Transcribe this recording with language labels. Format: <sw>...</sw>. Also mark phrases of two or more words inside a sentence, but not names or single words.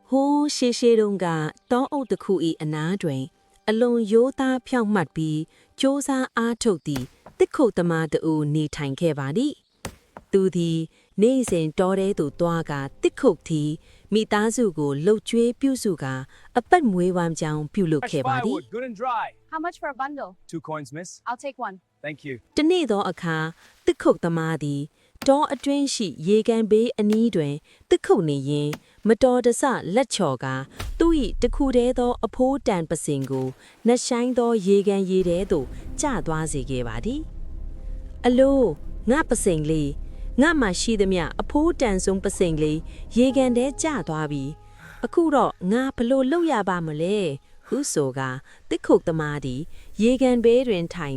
<my>ဟိုးရှေးရှေးတုန်းကတောအုပ်တစ်ခု၏အနားတွင်အလွန်ရိုးသားဖြောင့်မတ်ပြီးစ조사အားထုတ်သည့်တစ်ခုတ်သမားတူနေထိုင်ခဲ့ပါသည်သူသည်နေ့စဉ်တောထဲသို့သွားကာတစ်ခုတ်သည်မိသားစုကိုလှုပ်ကြွေးပြုစုကာအပတ်မွေးဝမ်းကြောင်းပြုလုပ်ခဲ့ပါသည်</my> <en>Good and dry. How much for a bundle? 2 coins, miss. I'll take one. Thank you.</en> <my>တနေ့သောအခါတစ်ခုတ်သမားသည်တောအတွင်းရှိရေကန်ဘေးအနီးတွင်တစ်ခုတ်နေရင်မတော်တဆလက်ချော်ကသူ့၏တခုတည်းသောအဖိုးတန်ပစင်ကိုနှဆိုင်သောရေကန်ရေထဲသို့ကျသွားစေခဲ့ပါသည်အလိုငါပစင်လေးငါမှရှိသမျှအဖိုးတန်ဆုံးပစင်လေးရေကန်ထဲကျသွားပြီအခုတော့ငါဘလို့လုပ်ရပါမလဲဟုဆိုကတစ်ခုတ်သမားသည်ရေကန်ဘေးတွင်ထိုင်</my>